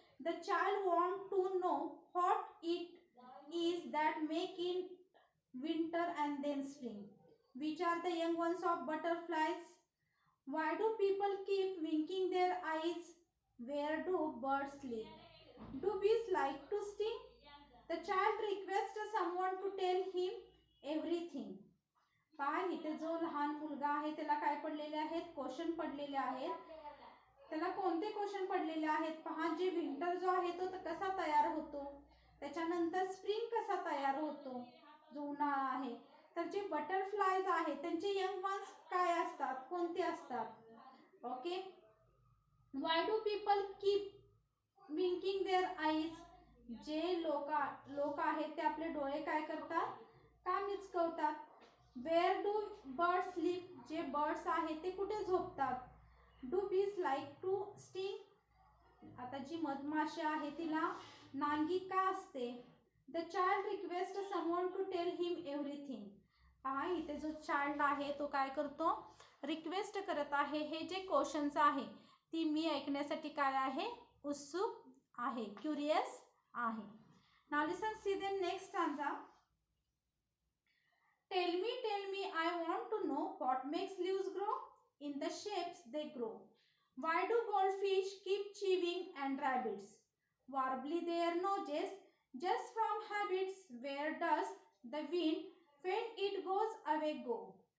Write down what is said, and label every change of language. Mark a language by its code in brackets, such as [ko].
[en] The child wants to know what it is that make it winter and then spring. Which are the young ones of butterflies? Why do people keep winking their eyes? Where do birds live? Do bees like to sting? The child requests someone to tell him everything. [mr] पहा इथे जो लहान मुलगा आहे त्याला काय पडलेले आहेत, क्वेश्चन पडलेले आहेत. त्याला कोणते क्वेश्चन पडलेले आहेत पहा. जे विंटर जो आहे तो कसा तयार होतो, त्याच्यानंतर स्प्रिंग कसा तयार होतो, जो उन्हाळा आहे. तर जे बटरफ्लायज आहेत त्यांचे यंग वन्स काय असतात, कोणते असतात. Okay. [en] Why do people keep winking their eyes. [mr] जे लोक आहेत ते आपले डोळे काय करतात, का मिचकवतात. [en] Where do birds live. [mr] जे बर्ड्स आहेत ते कुठे झोपतात. [en] Do bees like to sting. [mr] आता जी मधमाशी आहे तिला नांगी का असते. [en] The child request someone to tell him everything. [mr] पहा इथे जो चाइल्ड आहे तो काय करतो, रिक्वेस्ट करत आहे. हे जे क्वेश्चन्स आहे ती मी ऐकण्यासाठी काय आहे, उत्सुक आहे, क्युरियस आहे. [en] Now listen see the next stanza. Tell me, I want to know what makes leaves grow. In the shapes they grow. Why do goldfish keep chewing and rabbits warbly their noses just from habits? Where does the wind when it goes away go?